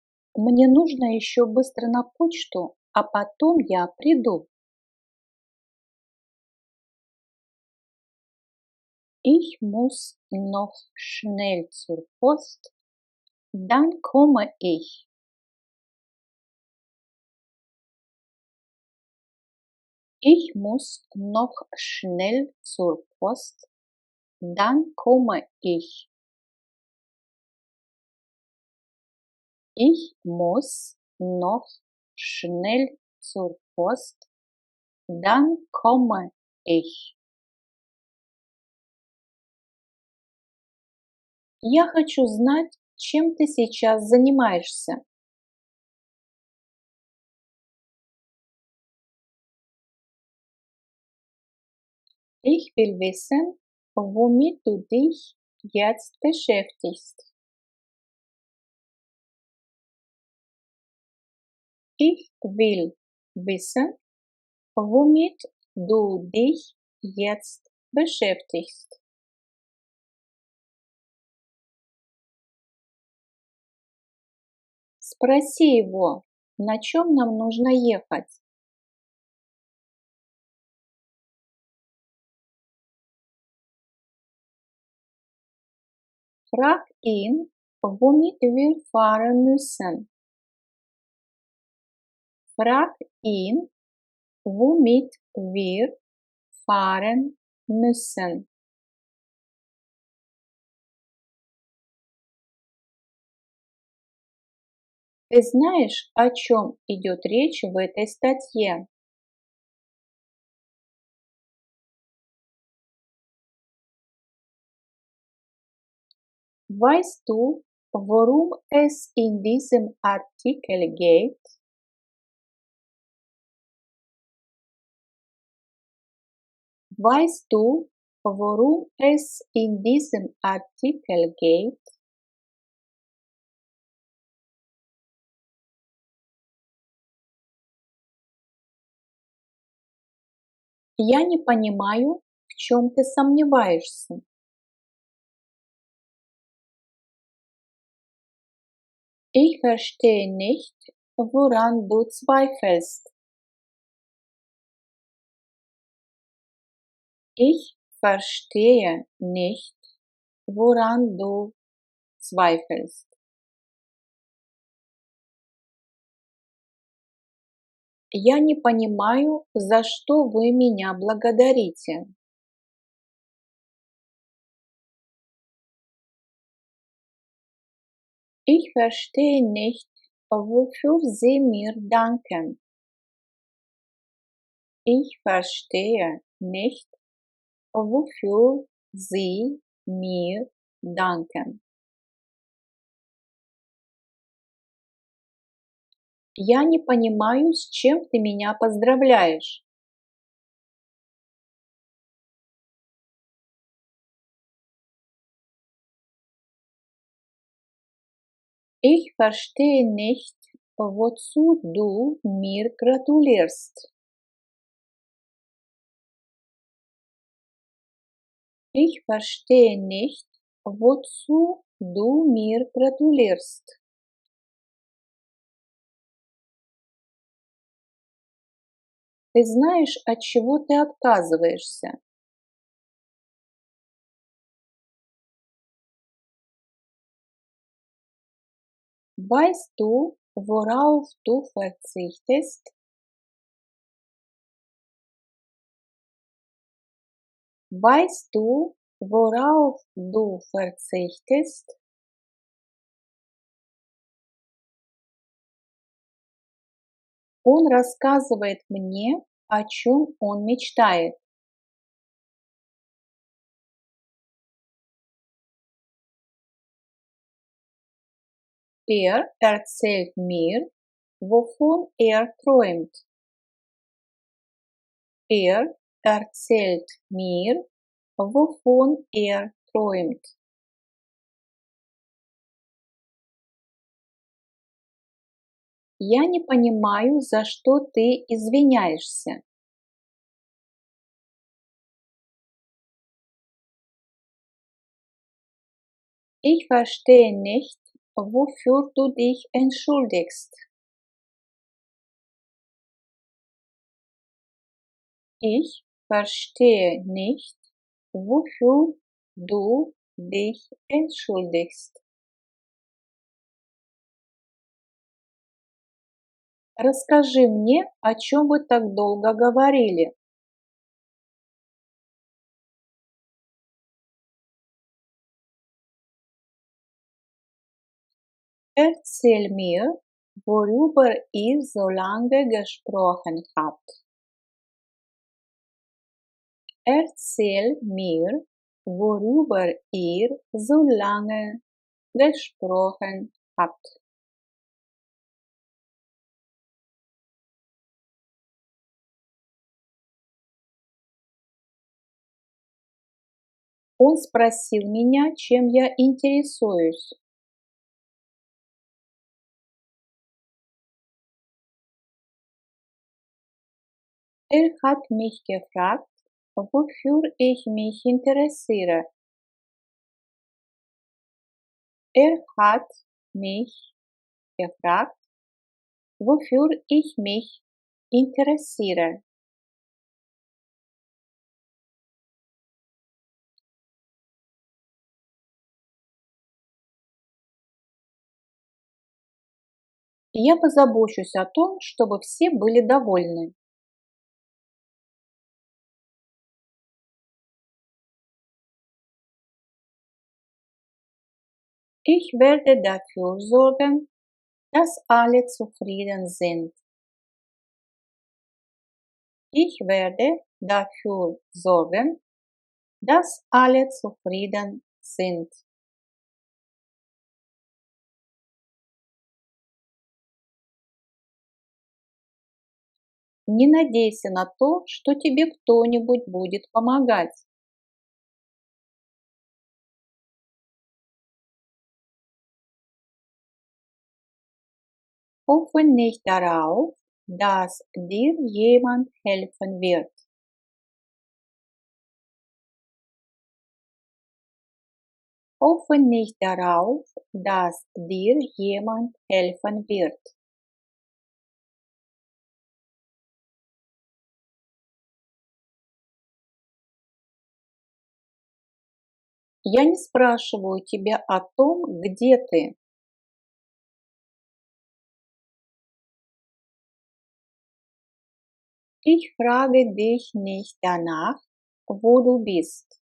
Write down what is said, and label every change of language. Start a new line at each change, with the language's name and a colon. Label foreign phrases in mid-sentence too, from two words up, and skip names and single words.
Russian: Мне нужно еще быстро на почту, а потом я приду.
German: Ich muss noch schnell zur Post, dann komme ich. Ich muss noch schnell zur Post, dann komme ich. Ich muss noch schnell zur Post, dann komme ich.
Russian: Я хочу знать, чем ты сейчас занимаешься.
German: Ich will wissen, womit du dich jetzt beschäftigst. Ich will wissen, womit du dich jetzt beschäftigst.
Russian: Спроси его, на чем нам нужно ехать.
German: Frag ihn, womit wir fahren müssen. Frag ihn, womit wir fahren müssen.
Russian: Ты знаешь, о чем идет речь в этой статье?
German: Weißt du, worum es in diesem Artikel geht? Weißt du, worum es in diesem Artikel geht?
Russian: Я не понимаю, в чем ты сомневаешься.
German: Ich verstehe nicht, woran du zweifelst. Ich verstehe nicht, woran du zweifelst.
Russian: Я не понимаю, за что вы меня благодарите.
German: Ich verstehe nicht, wofür Sie mir danken. Ich verstehe nicht, wofür Sie mir danken.
Russian: Я не понимаю, с чем ты меня поздравляешь.
German: Ich verstehe nicht, wozu du mir gratulierst. Ich verstehe nicht, wozu du mir gratulierst.
Russian: Ты знаешь, от чего ты отказываешься?
German: Weißt du, worauf du verzichtest? Weißt du, worauf du verzichtest?
Russian: Он рассказывает мне, о чем он мечтает.
German: Erzählt mir, wovon träumt. Er erzählt mir, wovon träumt.
Russian: Я не понимаю, за что ты извиняешься.
German: Ich verstehe nicht, wofür du dich entschuldigst. Ich verstehe nicht, wofür du dich entschuldigst.
Russian: Расскажи мне, о чем вы так долго говорили.
German: Erzähl mir, worüber ihr so lange gesprochen habt. Erzähl mir, worüber ihr so lange gesprochen habt.
Russian: Он спросил меня, чем я интересуюсь.
German: Er hat mich gefragt, wofür ich mich interessiere. Er hat mich gefragt, wofür ich mich interessiere.
Russian: Я позабочусь о том, чтобы все были довольны.
German: Ich werde dafür sorgen, dass alle zufrieden sind. Ich werde dafür sorgen, dass alle zufrieden sind.
Russian: Не надейся на то, что тебе кто-нибудь будет помогать.
German: Hoffe nicht darauf, dass dir jemand helfen wird. Hoffe nicht darauf, dass dir jemand helfen wird.
Russian: Я не спрашиваю тебя о том, где ты.
German: Ich frage dich nicht danach, wo du bist.